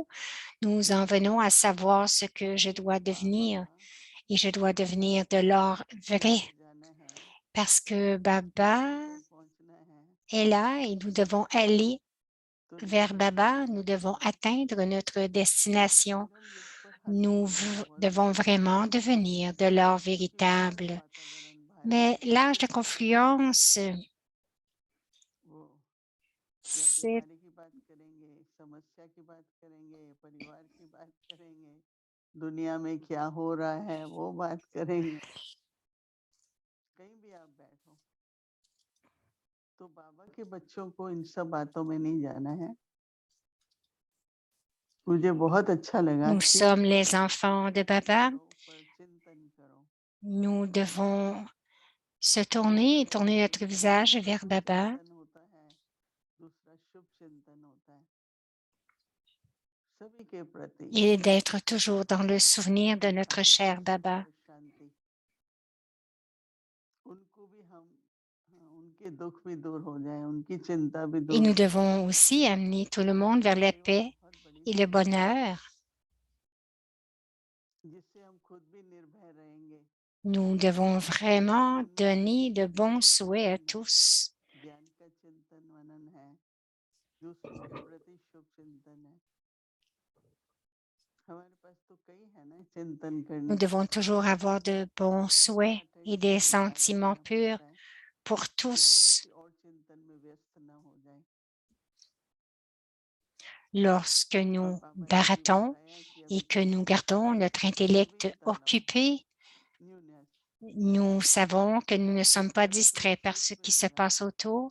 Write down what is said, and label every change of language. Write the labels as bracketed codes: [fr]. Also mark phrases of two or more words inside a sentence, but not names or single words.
[fr] Nous en venons à savoir ce que je dois devenir et je dois devenir de l'or vrai parce que Baba est là et nous devons aller vers Baba, nous devons atteindre notre destination. Nous devons vraiment devenir de l'or véritable. Mais l'âge de confluence, c'est [hi] दुनिया में क्या हो रहा है वो बात करेंगे। कहीं भी आप बैठो तो बाबा के बच्चों को इन सब बातों में नहीं जाना है। मुझे बहुत अच्छा लगा [fr] nous [hi] कि [fr] sommes les enfants de Baba. [hi] पर चिंतन करो। [fr] Nous devons se tourner et tourner notre visage vers Baba [hi] चिंतन होता है, दूसरा शुभ चिंतन होता है सभी के प्रति। [fr] et d'être toujours dans le souvenir de notre cher Baba. [hi] शांति उनको भी हम उनके दुख भी दूर हो जाए, उनकी चिंता भी [fr] Et [hi] दूर [fr] nous [hi] हो जाए। [fr] devons aussi amener tout le monde vers la paix et le bonheur. [hi] जिससे हम खुद भी निर्भय रहेंगे। [fr] Nous devons vraiment donner de bons souhaits à tous. [hi] ज्ञान का चिंतन मनन है, दूसरों के प्रति शुभ चिंतन है। हमारे पास तो कई है ना चिंतन करने। [fr] Nous devons toujours avoir de bons souhaits et des sentiments purs pour tous. lorsque nous baratons et que nous gardons notre intellect occupé, nous savons que nous ne sommes pas distraits par ce qui se passe autour.